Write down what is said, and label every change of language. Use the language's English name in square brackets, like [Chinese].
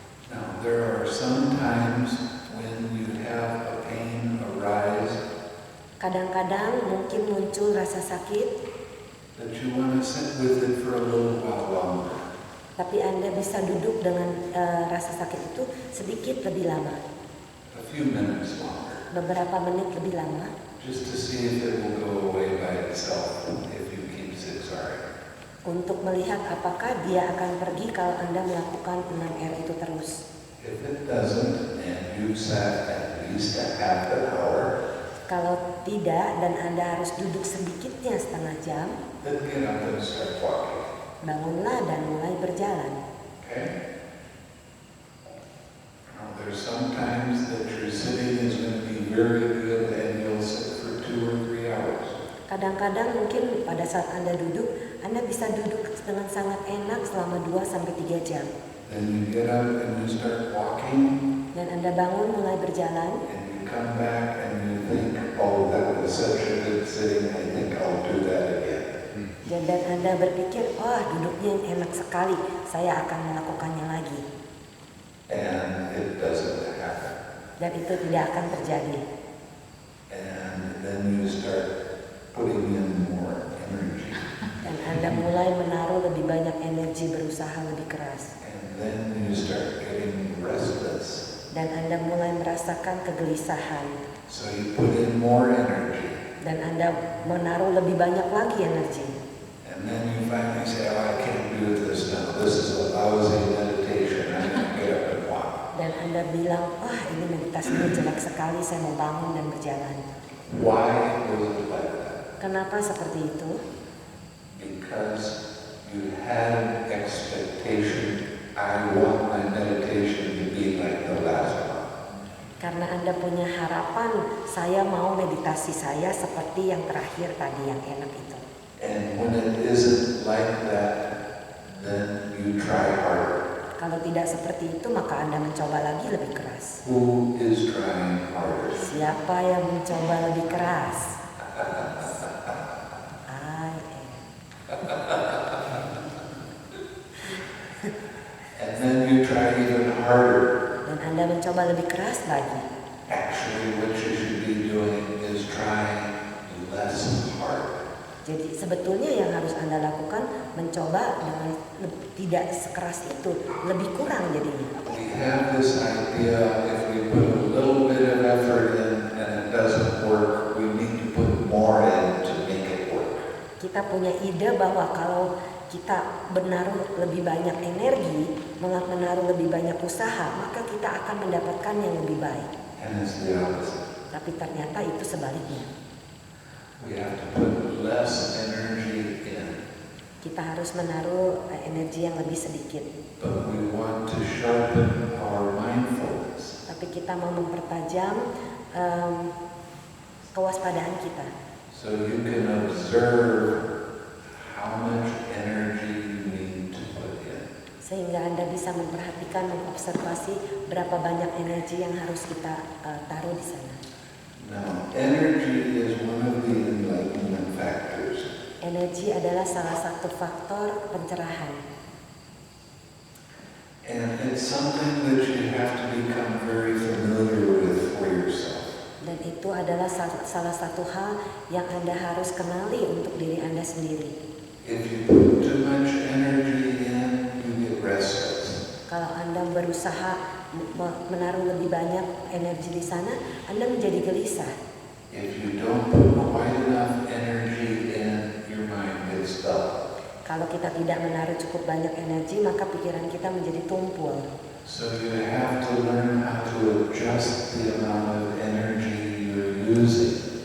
[English] Now, there are some times when you have a pain arise [Indonesian] Kadang-kadang mungkin muncul rasa sakit, [English] that you want to sit with it for a little while longer. [Indonesian] tapi Anda bisa duduk dengan rasa sakit itu sedikit lebih lama, [English] A few minutes longer. [Indonesian] beberapa menit lebih lama, [English] Just to see if it will go away by itself if you keep zigzagging. [Indonesian] untuk melihat apakah dia akan pergi kalau Anda melakukan 6R itu terus. [English] If it doesn't, and you sat at least a half an hour, [Indonesian] Kalau tidak dan Anda harus duduk sedikitnya setengah jam, [English] then get up and start walking. [Indonesian] bangunlah dan mulai berjalan. [English] Okay? Now, there's sometimes that your sitting is going to be very good and you'll sit for 2 or 3 hours. [Indonesian] Kadang-kadang mungkin pada saat Anda duduk, Anda bisa duduk dengan sangat enak selama 2-3 jam. [English] Then you get up and you start walking [Indonesian] Dan Anda bangun mulai berjalan, [English] and you come back and you think, oh, that was such a good sitting, I think I'll do that again. [Indonesian] dan Anda berpikir, wah duduknya enak sekali, saya akan melakukannya lagi. [English] And it doesn't happen. [Indonesian] Dan itu tidak akan terjadi. [English] And then you start putting in more energy. [Indonesian] Dan Anda mulai menaruh lebih banyak energi berusaha lebih keras. [English] And then you start getting restless. [Indonesian] Dan Anda mulai merasakan kegelisahan. [English] So you put in more energy. [Indonesian] Dan Anda menaruh lebih banyak lagi energi. [English] And then you finally say, oh, I can't do this now. This is a lousy meditation. I'm going to get up and walk. [Indonesian] Dan Anda bilang, wah ini meditasinya jelek sekali, saya mau bangun dan berjalan. [English] Why was it like that? [Indonesian] Kenapa seperti itu? [English] Because you had an expectation, I want my meditation to be like the last one. [Indonesian] Karena Anda punya harapan, saya mau meditasi saya seperti yang terakhir tadi, yang enak itu. [English] And when it isn't like that, then you try harder. [Indonesian] Kalau tidak seperti itu, maka Anda mencoba lagi lebih keras. [English] Who is trying harder? [Indonesian] Siapa yang mencoba lebih keras? [English] I am. And then you try even harder. [Indonesian] Dan Anda mencoba lebih keras lagi. [English] Actually, what you should be doing is trying less hard. [Indonesian] Jadi sebetulnya yang harus Anda lakukan mencoba dengan tidak sekeras itu, lebih kurang jadinya. [English] We have this idea if we put a little bit of effort in and it doesn't work, we need to put more in to make it work. [Indonesian] Kita punya ide bahwa kalau kita menaruh lebih banyak energi, menaruh lebih banyak usaha, maka kita akan mendapatkan yang lebih baik. [English] And it's the opposite. [Indonesian] Tapi ternyata itu sebaliknya. [English] We have to put less energy in, [Indonesian] Kita harus menaruh energi yang lebih sedikit. [English] but we want to sharpen our mindfulness. [Indonesian] Tapi kita mau mempertajam kewaspadaan kita. [English] So you can observe how much energy you need to put in. [Indonesian] Sehingga Anda bisa memperhatikan, mengobservasi berapa banyak energi yang harus kita taruh di sana. [English] Now, energy is one of the enlightenment factors. [Indonesian] Energi adalah salah satu faktor pencerahan. [English] And it's something that you have to become very familiar with for yourself. [Indonesian] Dan itu adalah salah satu hal yang Anda harus kenali untuk diri Anda sendiri. [English] If you put too much energy in, you get restless. [Indonesian] Kalau Anda berusaha menaruh lebih banyak energi di sana, Anda menjadi gelisah. [English] If you don't put quite enough energy in, your mind gets dull. [Indonesian] Kalau kita tidak menaruh cukup banyak energi, maka pikiran kita menjadi tumpul. [English] So you have to learn how to adjust the amount of energy you're using.